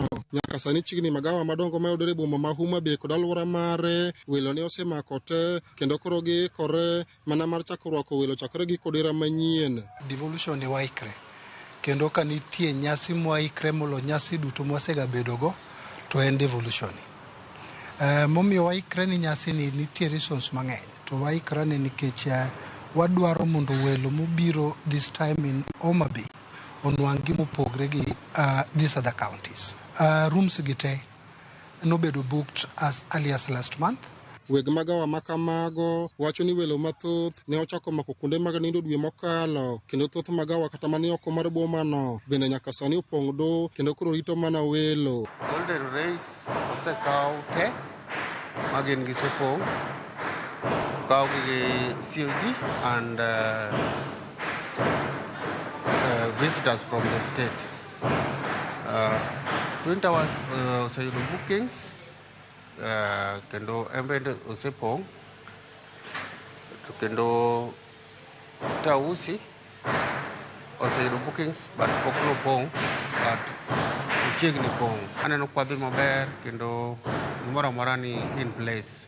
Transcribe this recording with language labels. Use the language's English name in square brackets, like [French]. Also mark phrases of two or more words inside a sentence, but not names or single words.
[Luo (Kenya and Tanzania)] Nyaka sani chigni magawa madongo mayudore e boma ma Homa Bay kod alwora mare welo ne osemako te kendo koro giikore mana mar chako rwako welo chakre gi kodera manyien. Devolution waikre kendo ka nitie nyasi mwaikre molo nyasi duto mwasega bedogo to en devolution. Momiyo waikre ni nyasi ni nitie reasons mang'eny to waikre ni nikech wadwaro mondo welo mobiro [English] this time [Luo (Kenya and Tanzania)] in Homa Bay onwang' gima opogre gi [English] these other counties. Rooms [Luo (Kenya and Tanzania)] gite nobedo [English] booked as early as last month. [Luo (Kenya and Tanzania)] Weg magawa makamago wacho ni welo mathoth ne ochako mako kuonde mag nindo dwe mokalo kendo thoth magawa kata mani oko mar boma no bende nyaka sani opong' do kendo koro rito mana welo. Golden Race osekaw te magin gisepong' kaw gi COG [English] and visitors from the state. [Luo (Kenya and Tanzania)] Twin Towers oseyudo bookings kendo embende osepong' to kendo Tausi oseyudo bookings but pok nopong' but chiegni pong'. Aneno kwadhi maber kendo gimoro amora ni [English] in place.